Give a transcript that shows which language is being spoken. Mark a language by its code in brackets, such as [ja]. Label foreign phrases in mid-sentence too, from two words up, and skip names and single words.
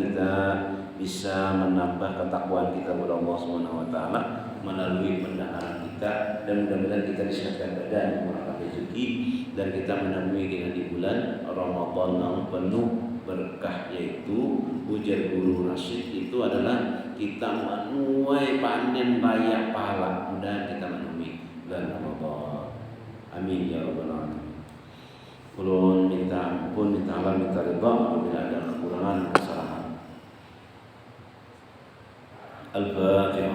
[id] kita bisa menambah ketakwaan kita kepada Allah [ar] سبحانه وتعالى [id] melalui pendengaran kita, dan mudah-mudahan kita disehatkan badan, murahkan rezeki, dan kita menemui dengan di bulan Ramadan yang penuh berkah, yaitu ujar guru Rasyid itu adalah kita menuai panen banyak pahala. Mudah kita menemui bulan Ramadan. [ar] آمين يا رب العالمين. [bjn] Kulun minta ampun, minta Allah, minta ridha apabila ada kekurangan, kesalahan. Al-Fatihah.